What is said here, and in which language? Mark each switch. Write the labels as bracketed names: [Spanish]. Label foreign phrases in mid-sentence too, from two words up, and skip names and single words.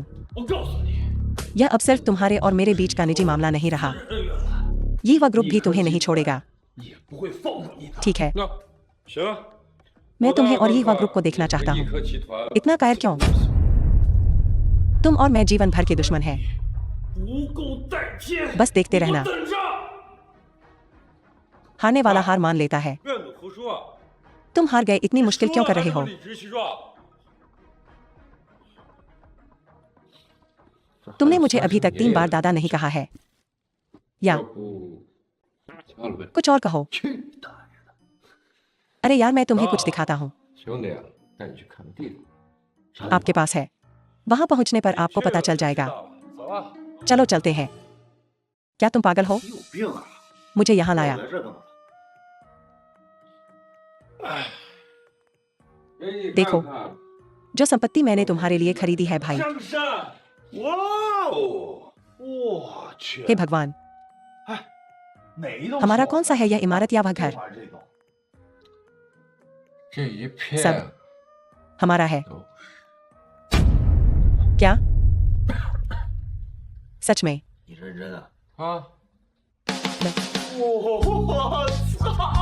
[Chinese] 我告诉你， [Hindi] यह अब सिर्फ तुम्हारे और मेरे बीच का निजी मामला नहीं रहा। [Chinese] 人远了， [Hindi] ये वह ग्रुप भी तुम्हें नहीं छोड़ेगा। [Chinese] 也不会放过你的。 [Hindi] ठीक है, [Chinese] 那行， [Hindi] मैं तुम्हें और ये वह ग्रुप को देखना चाहता [Chinese] 一 [Hindi] हूँ। [Chinese] 颗集团 [Hindi] इतना कायर क्यों? तुम और मैं जीवन भर के दुश्मन हैं। [Chinese] 不共戴天， [Hindi] बस देखते रहना। [Chinese] 等着。 [Hindi] हारने वाला हार मान लेता है। [Chinese] 愿赌服输啊！ [Hindi] तुम हार गए, इतनी मुश्किल क्यों कर रहे हो? [Chinese] 理直气壮。 [Hindi] तुमने मुझे अभी तक 3 बार दादा नहीं कहा है। या [Chinese] 要不掐了呗？ [Hindi] कुछ और कहो। [Chinese] 去你大爷的！ [Hindi] अरे यार, मैं तुम्हें कुछ दिखाता हूँ। [Chinese] 兄弟，带你去看地方。 [Hindi] आपके पास है। वहां पहुंचने पर आपको पता चल जाएगा। चलो चलते हैं। क्या तुम पागल हो? [Chinese] 你有病啊！ [Hindi] मुझे यहाँ लाया। [Chinese] 来这干嘛？哎，给你 [Hindi] देखो [Chinese] 看看 [Hindi] जो संपत्ति मैंने तुम्हारे लिए खरीदी है भाई। [Chinese] 上山！哇哦！我去！ [Hindi] हे भगवान, [Chinese] 哪一栋 [Hindi] हमारा कौन सा है यह इमारत या वह घर? [Chinese] 这栋这一片 [Hindi] सब हमारा है। [Chinese] 都 [Hindi] क्या सच में? [Chinese] 你认真啊？啊，我操！